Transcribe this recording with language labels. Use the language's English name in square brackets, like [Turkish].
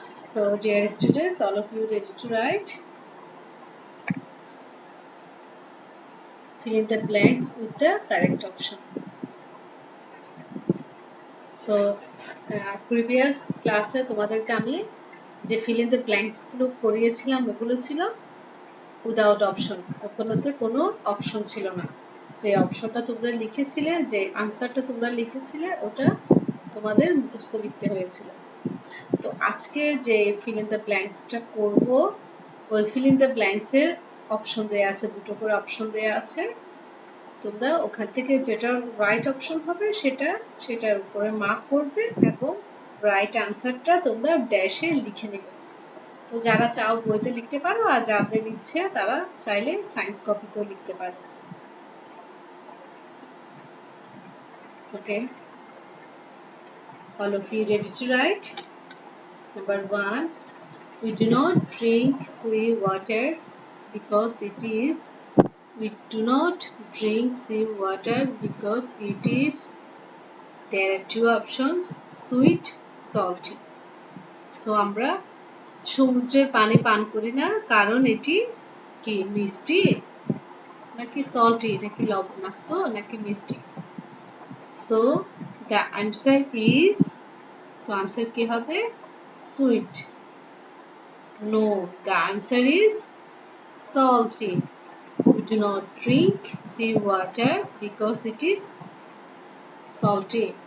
[English] So, dear students, all of you ready to write? Fill in the blanks with the correct option. So, previous [Bangla] ক্লাসে তোমাদেরকে আমি যে fill in the blanks গুলো করিয়েছিলাম ওগুলো ছিল উইদাউট অপশন, ওগুলোতে কোনো অপশন ছিল না। যে অপশনটা তোমরা লিখেছিলে, যে আনসারটা তোমরা লিখেছিলে, ওটা তোমাদের মুখস্থ লিখতে হয়েছিল। তো আজকে যে fill in the blanksটা করব, ওই fill in the blanks এর অপশন দেয়া আছে, দুটো করে অপশন দেয়া আছে। তোমরা ওখান থেকে যেটা রাইট অপশন হবে সেটার উপরে মার্ক করবে এবং রাইট আনসারটা তোমরা ড্যাশে লিখে নেবে। তো যারা চাও বইতে লিখতে পারো, আর যাদের ইচ্ছে তারা চাইলে সায়েন্স কপিতেও লিখতে পারো। [English] Okay, all of you ready to write? Number 1, we do not drink sea water because we do not drink sea water because it is, there are two options, sweet, salty. [Bangla] So আমরা সমুদ্রের পানি পান করি না কারণ এটি কি মিষ্টি নাকি সল্টি, নাকি লবণাক্ত নাকি মিষ্টি। [English] So the answer is, so answer [Bangla] কি হবে? [English] Sweet. No, the answer is salty. We do not drink sea water because it is salty.